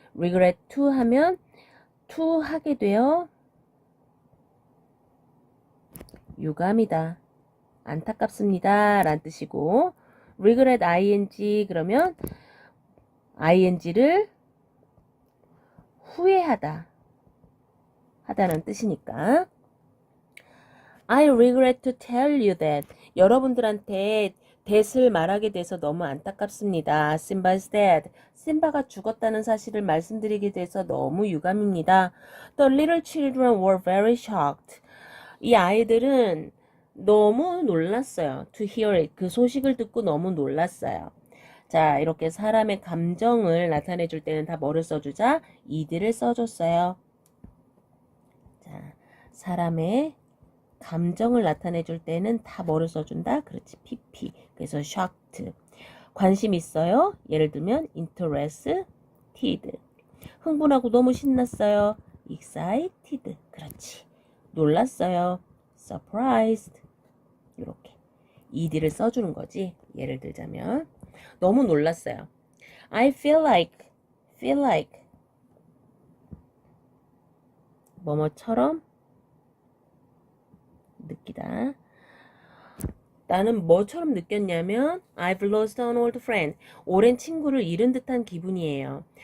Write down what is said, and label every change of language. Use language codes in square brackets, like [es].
[ko] regret to 하면 to 하게 되어 유감이다, 안타깝습니다 라는 뜻이고, regret ing 그러면 ing를 후회하다, 하다는 뜻이니까. [en] I regret to tell you that. [ko] 여러분들한테 that을 말하게 돼서 너무 안타깝습니다. [en] Simba's dead. [ko] 심바가 죽었다는 사실을 말씀드리게 돼서 너무 유감입니다. [en] The little children were very shocked. [ko] 이 아이들은 너무 놀랐어요. [en] To hear it. [ko] 그 소식을 듣고 너무 놀랐어요. 자, 이렇게 사람의 감정을 나타내 줄 때는 다 뭐를 써주자? ed를 써줬어요. 자, 사람의 감정을 나타내 줄 때는 다 뭐를 써준다? 그렇지, pp. 그래서 shocked. 관심 있어요? 예를 들면 interested. 흥분하고 너무 신났어요. excited. 그렇지. 놀랐어요. [en] surprised. [ko] 이렇게 ed를 써주는 거지. 예를 들자면 너무 놀랐어요. [en] I feel like [ko] 뭐뭐처럼 느끼다. 나는 뭐처럼 느꼈냐면 [en] I've lost an old friend. [ko] 오랜 친구를 잃은 듯한 기분이에요.